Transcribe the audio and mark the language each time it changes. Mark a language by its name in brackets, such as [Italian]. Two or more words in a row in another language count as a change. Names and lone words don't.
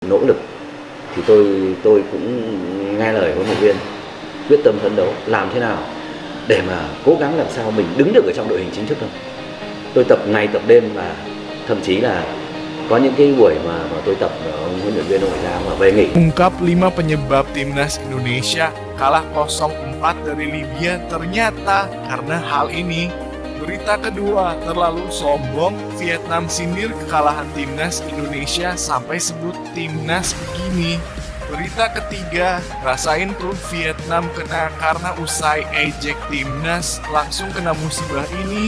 [Vietnamese] nỗ lực thì tôi cũng nghe lời huấn luyện viên, quyết tâm phấn đấu làm thế nào để mà cố gắng làm sao mình đứng được ở trong đội hình chính thức thôi. Tôi tập ngày tập đêm và thậm chí là có những cái buổi mà tôi tập ông huấn luyện viên ông phải ra mà về nghỉ. [Indonesian] Ungkap 5 penyebab timnas Indonesia kalah 0-4 dari Libya ternyata karena hal ini. Berita kedua, terlalu sombong, Vietnam sindir kekalahan timnas Indonesia sampai sebut timnas begini. Berita ketiga, rasain tuh Vietnam kena karena usai ejek timnas langsung kena musibah ini.